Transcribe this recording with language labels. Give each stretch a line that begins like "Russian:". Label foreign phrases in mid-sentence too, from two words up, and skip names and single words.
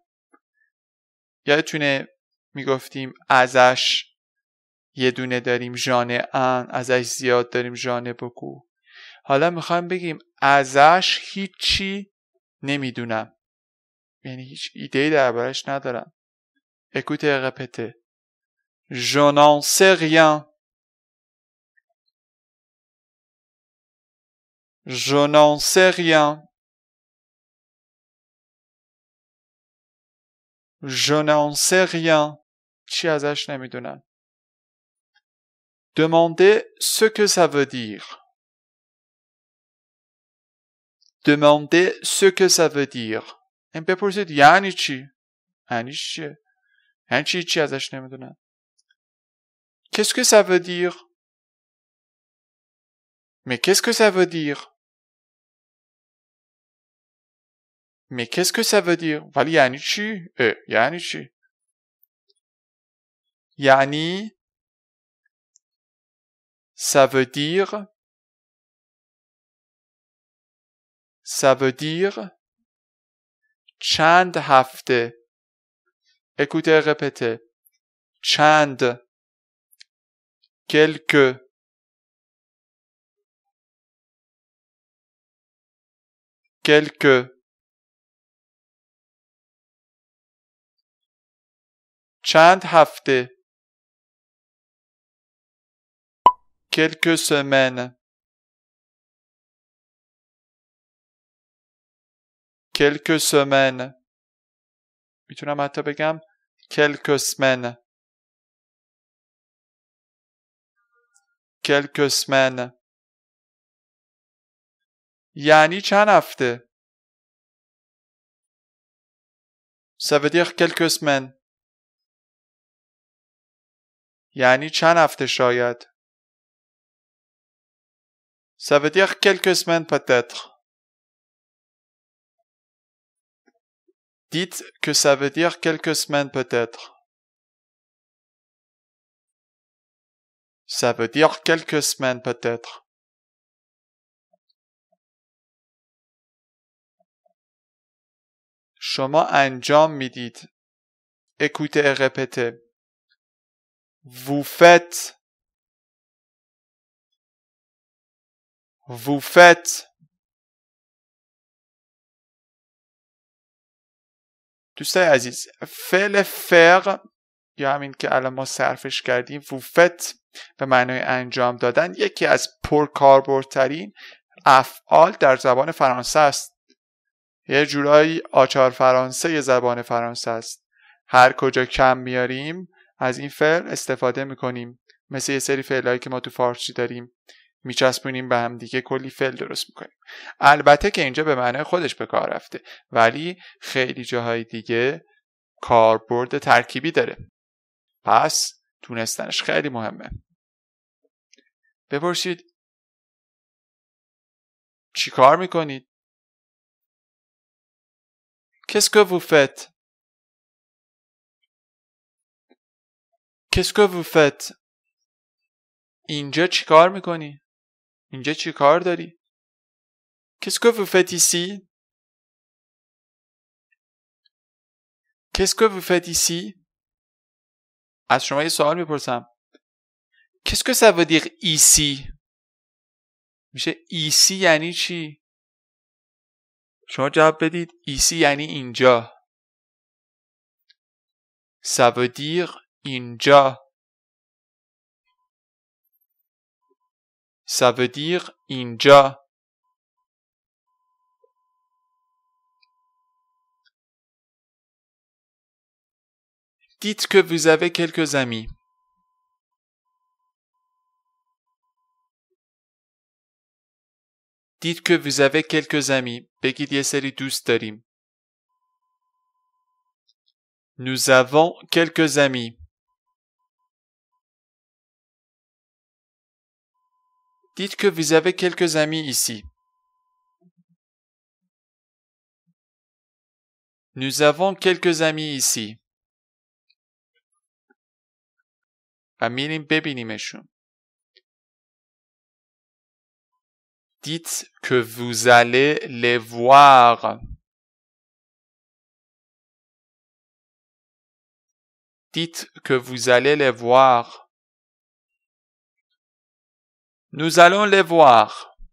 Persian: یادتونه میگفتیم ازش یه دونه داریم
French: J'en ai un,
Persian: ازش زیاد داریم
French: J'en ai beaucoup.
Persian: حالا میخوایم بگیم ازش هیچی نمیدونم. یعنی هیچ ایده‌ای دربارش ندارم.
French: Écoutez et répétez. Je n'en sais rien. Je n'en sais rien. Je n'en sais rien.
Persian: چی ازش نمیدونم.
French: Demandez ce que ça veut dire. Demandez ce que ça veut dire.
Persian: این بپرسید یعنی چی؟ یعنی چیه؟ یعنی چی ازش نمیدونم.
French: Qu'est-ce que ça veut dire? Mais qu'est-ce que ça veut dire? Mais qu'est-ce que ça veut dire?
Persian: ولی یعنی چی؟ یعنی چی؟ یعنی
French: ça veut dire
Persian: چند هفته.
French: Écoutez, répétez.
Persian: چند quelques چند هفته
French: quelques semaines
Persian: میتونم حتی بگم
French: quelques semaines
Persian: یعنی چند هفته.
French: Ça veut dire quelques semaines.
Persian: یعنی چند هفته شاید.
French: Ça veut dire quelques semaines peut-être. Dites que ça veut dire quelques semaines peut-être. Ça veut dire quelques semaines peut-être.
Persian: شما انجام میدید.
French: Écoutez et répétez. Vous faites. Vous faites.
Persian: دوستای عزیز، فعل فعل یا همین که الان ما صرفش کردیم
French: vous faites
Persian: به معنای انجام دادن یکی از پرکاربردترین افعال در زبان فرانسه است. یه جورایی آچار فرانسه زبان فرانسه است. هر کجا کم میاریم از این فعل استفاده میکنیم. مثل یه سری فعلایی که ما تو فارسی داریم میچسبونیم به هم دیگه کلی فعل درست میکنیم. البته که اینجا به معنای خودش به کار رفته ولی خیلی جاهای دیگه کاربرد ترکیبی داره. پس دونستنش خیلی مهمه. بپرسید چی کار میکنید؟
French: Qu'est-ce que vous faites? Qu'est-ce que vous faites?
Persian: اینجا چی کار میکنی؟ اینجا چی کار داری؟
French: Qu'est-ce que vous faites ici? Qu'est-ce que vous faites ici?
Persian: از شما یه سوال میپرسم.
French: Qu'est-ce que ça veut dire ici?
Persian: میشه ici یعنی چی؟ شما جواب بدید ici یعنی اینجا.
French: Ça veut dire اینجا. Ça veut dire اینجا. Dites que vous avez quelques amis. Dites que vous avez quelques amis.
Persian: بگید یه سری دوست داریم.
French: Nous avons quelques amis. Dites que vous avez quelques amis ici. Nous avons quelques amis ici.
Persian: و میریم ببینیمشون.
French: Dites que vous allez les voir. Dites que vous allez les voir. Nous allons les voir.